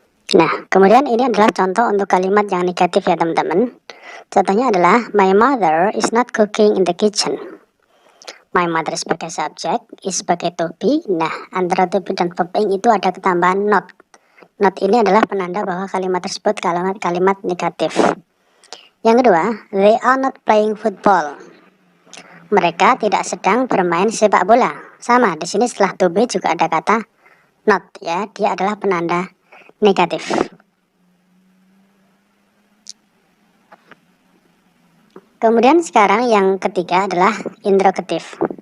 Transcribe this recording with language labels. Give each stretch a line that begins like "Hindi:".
Indonesian: Nah, kemudian ini adalah contoh untuk kalimat yang negatif ya teman-teman. Contohnya adalah
English: my mother is not cooking in the kitchen.
Indonesian: My mother sebagai subjek, is sebagai to be. Nah, antara to be dan verb ing itu ada ketambahan not. Not ini adalah penanda bahwa kalimat tersebut kalimat negatif. Yang kedua,
English: they are not playing football.
Indonesian: Mereka tidak sedang bermain sepak bola. Sama, di sini setelah to be juga ada kata not ya, dia adalah penanda negatif. Kemudian sekarang yang ketiga adalah interrogatif.